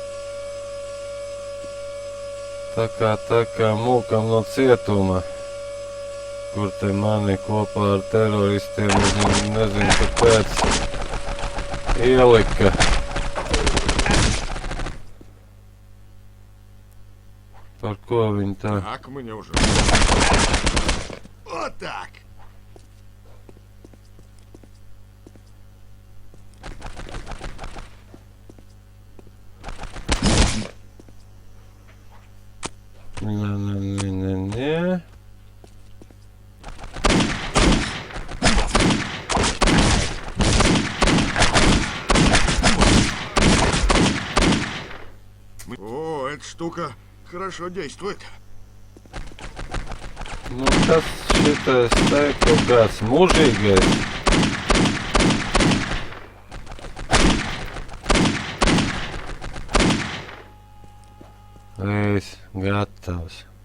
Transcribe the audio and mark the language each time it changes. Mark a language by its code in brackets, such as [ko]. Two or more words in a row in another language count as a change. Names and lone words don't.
[lv] Tā kā mūkam no cietuma, kur te mani kopā ar teroristiem, nezinu kāpēc, ielika. Par ko viņi tā? [ru] Так, мне уже. Вот так. Не. О, эта штука хорошо действует. [lv] Nu, tas šitais te kaut kāds mūžīgais. Es gatavs.